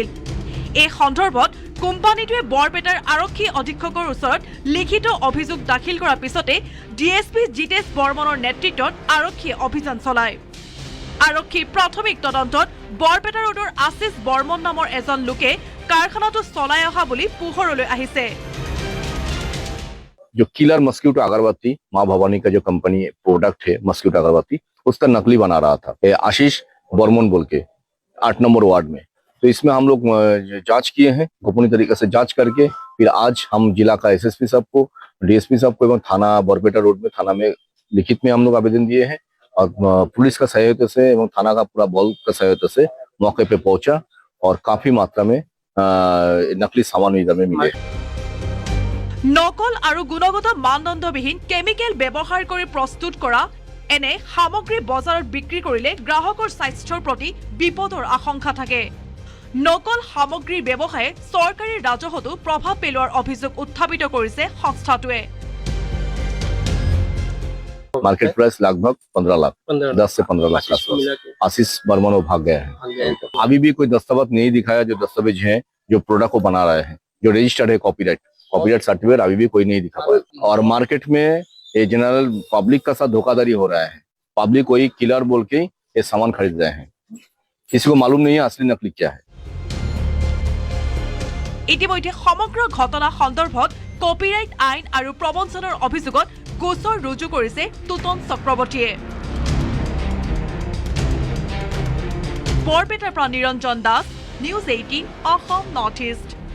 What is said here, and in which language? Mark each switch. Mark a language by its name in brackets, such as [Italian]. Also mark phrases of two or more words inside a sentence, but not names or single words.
[Assamese] এই সন্দৰ্ভত কোম্পানীটোৱে বৰপেটাৰ আৰক্ষী অধীক্ষকৰ ওচৰত লিখিত অভিযোগ দাখিল কৰাৰ পিছতে DSP জিতেশ বৰ্মনৰ নেতৃত্বত আৰক্ষীয়ে অভিযান চলায়। আৰক্ষীৰ প্ৰাথমিক তদন্তত বৰপেটা ৰোডৰ আশিষ বৰ্মন নামৰ এজন লোকে কাৰখানাটো চলাই অহা বুলি পোহৰলৈ আহিছে। [Hindi] जो किलर मस्क्यूटो अगरबत्ती माँ भवानी का जो कंपनी प्रोडक्ट है मस्क्यूटो अगरबत्ती, उसका नकली बना रहा था आशीष बर्मन बोल के 8 नंबर वार्ड में। तो इसमें हम लोग जांच किए हैं, गोपनीय तरीके से जांच करके फिर आज हम जिला का SSP साहब को, DSP साहब को एवं थाना बरपेटा रोड में थाना में लिखित में हम लोग आवेदन दिए हैं और पुलिस का सहयोग से एवं थाना का पूरा बल का सहयोग से मौके पे पहुंचा और काफी मात्रा में नकली सामान इधर में मिले। [Assamese] নকল আৰু গুণগত মানদণ্ডবিহীন কেমিকেল ব্যৱহাৰ কৰি প্ৰস্তুত কৰা এনে সামগ্ৰী বজাৰত বিক্ৰী কৰিলে গ্ৰাহকৰ স্বাস্থ্যৰ প্ৰতি বিপদৰ আশংকা থাকে। নকল সামগ্ৰীৰ ব্যৱসায়ে চৰকাৰী ৰাজহতো প্ৰভাৱ পেলোৱাৰ অভিযোগ উত্থাপিত কৰিছে সংস্থাটোৱে। [English] market price [Hindi] लगभग 15 लाख, 10 से 15 लाख आशीष बर्मन वो भाग गया है। अभी भी कोई दस्तावेज नहीं दिखाया जो दस्तावेज हैं जो प्रोडक्ट को बना रहे हैं, जो रजिस्टर्ड है [English] copyright certificate [Hindi] अभी भी कोई नहीं दिखा पाया। और मार्केट में ये [English] general public [Hindi] का साथ धोखाधड़ी हो रहा है। पब्लिक कोई किलर बोल के ये सामान खरीद रहे हैं, किसी को मालूम नहीं है असली नकली क्या है। [Assamese] ইতিমধ্যে সমগ্ৰ ঘটনা সন্দৰ্ভত কপিৰাইট আইন আৰু প্ৰবঞ্চনাৰ অভিযোগত গোচৰ ৰুজু কৰিছে টুটন চক্ৰৱৰ্তীয়ে। বৰপেটাৰ পৰা নিৰঞ্জন দাস, নিউজ 18 অসম নৰ্থ ইষ্ট।